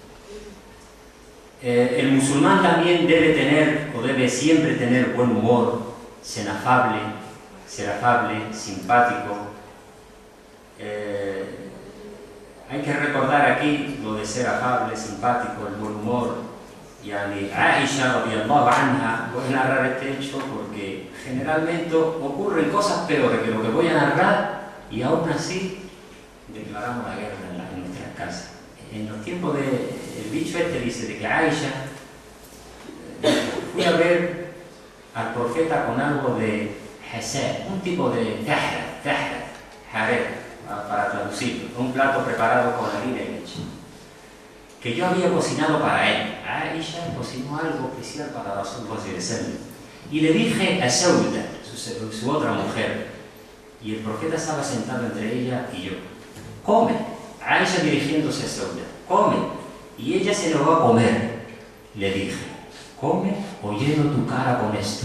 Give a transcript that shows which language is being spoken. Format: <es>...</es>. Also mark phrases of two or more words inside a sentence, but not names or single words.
<es>El musulmán también debe tener, o debe siempre tener buen humor, ser afable, simpático. Hay que recordar aquí lo de ser afable, simpático, el buen humor.</es> <ar>يعني عائشة رضي الله عنها,</ar> <es>voy a narrar este hecho porque generalmente ocurren cosas peores que lo que voy a narrar y aún así declaramos la guerra en nuestras casas. En los tiempos el dicho este dice de que Aisha fui a ver al profeta con algo de hasa, un tipo de jareb, para traducirlo, un plato preparado con harina y leche, que yo había cocinado para él. Aisha cocinó algo especial para Rasulullah</es> <ar>صلى الله عليه وسلم.</ar> <es>Y le dije a Sauda, su otra mujer, y el profeta estaba sentado entre ella y yo, come. Aisha dirigiéndose a Sauda, come. Y ella se negó a comer. Le dije, come o lleno tu cara con esto.</es>